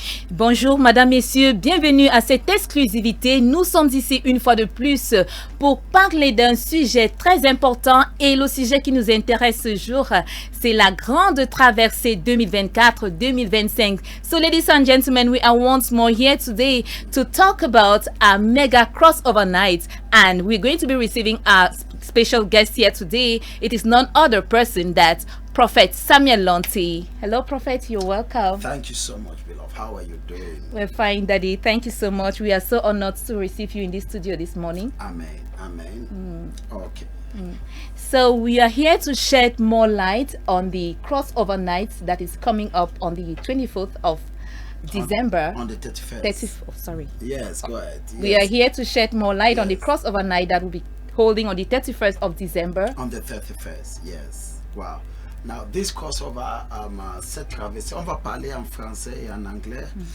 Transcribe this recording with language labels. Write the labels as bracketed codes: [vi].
[fr] Bonjour, madame, messieurs, bienvenue à cette exclusivité. Nous sommes ici une fois de plus pour parler d'un sujet très important et le sujet qui nous intéresse ce jour, c'est la grande traversée 2024-2025. [en] So, ladies and gentlemen, we are once more here today to talk about a mega crossover night, and we're going to be receiving our special guest here today. It is none other person that Prophet Samuel Lonti. Hello, Prophet. You're welcome. Thank you so much, beloved. How are you doing? We're fine, Daddy. Thank you so much. We are so honored to receive you in this studio this morning. Amen. Amen. Okay. So we are here to shed more light on the crossover night that is coming up on the 24th of December. On the 31st. 34th, sorry. Yes, go ahead. Yes. We are here to shed more light on the crossover night that will be holding on the 31st of December. On the 31st, yes. Wow. Now, this crossover, [fr] cette traversée, on va parler en français et en anglais.